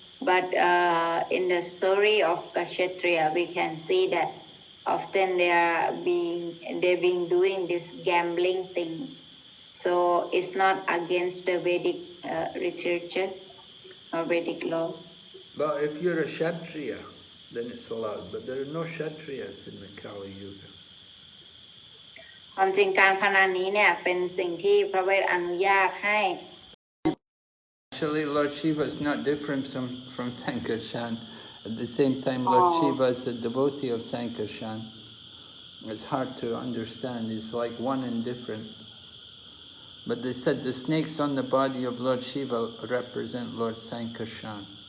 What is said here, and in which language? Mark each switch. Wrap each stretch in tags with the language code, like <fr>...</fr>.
<en>But in the story of Kshatriya, we can see that often they're being doing this gambling thing. So it's not against the Vedic literature or Vedic law. But if you're a Kshatriya, then it's allowed. But there are no Kshatriyas in the Kali Yuga.</en> <th>ความจริงการพนันนี้เนี่ยเป็นสิ่งที่พระเวทอนุญาตให้</th> <en>Actually, Lord Shiva is not different from Sankarshan. At the same time, Lord Shiva is a devotee of Sankarshan. It's hard to understand. It's like one and different. But they said the snakes on the body of Lord Shiva represent Lord Sankarshan.</en>